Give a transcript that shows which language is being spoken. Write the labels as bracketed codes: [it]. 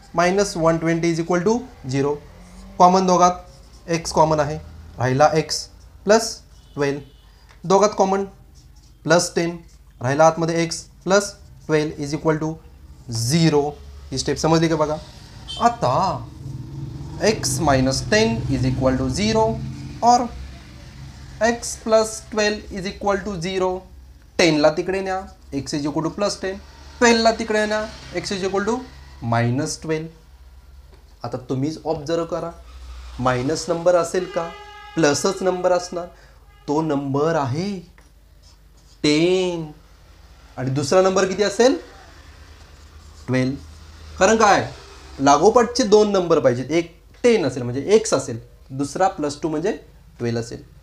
[mr] -120 [en] is equal to [mr] 0. Common दोघात x common आहे, राहिला x plus 12. दोघात common +10, राहिला आतमध्ये x plus 12 [en] is equal to [mr] 0. He step समजली का बघा. आता [en] x minus 10 is equal to 0 or x plus 12 is equal to 0. [mr] 10 ला तिकडे न्या, [en] x is equal to plus 10. [mr] 12 ला तिकडे न्या, [en] x is equal to minus 12. [mr] आता तुम्हीच ऑब्झर्व करा, मायनस नंबर असेल का प्लसच नंबर असणार? तो नंबर आहे 10 आणि दुसरा नंबर किती असेल 12. कारण काय लागोपाठचे दोन नंबर पाहिजेत, एक 10 असेल म्हणजे x असेल, दुसरा +2 म्हणजे 12 असेल.